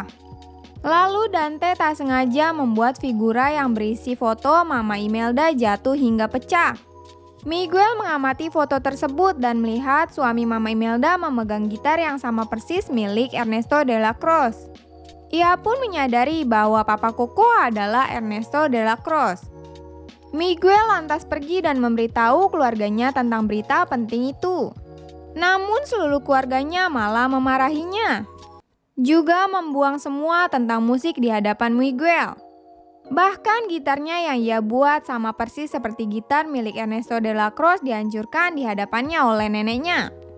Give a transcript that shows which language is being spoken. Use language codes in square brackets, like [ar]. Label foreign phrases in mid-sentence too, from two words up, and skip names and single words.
[id] Lalu Dante tak sengaja membuat figura yang berisi foto Mama Imelda jatuh hingga pecah. Miguel mengamati foto tersebut dan melihat suami Mama Imelda memegang gitar yang sama persis milik Ernesto de la Cruz. Ia pun menyadari bahwa Papa Coco adalah Ernesto de la Cruz. Miguel lantas pergi dan memberitahu keluarganya tentang berita penting itu. Namun seluruh keluarganya malah memarahinya. Juga membuang semua tentang musik di hadapan Miguel. Bahkan gitarnya yang ia buat sama persis seperti gitar milik Ernesto de la Cruz dihancurkan di hadapannya oleh neneknya.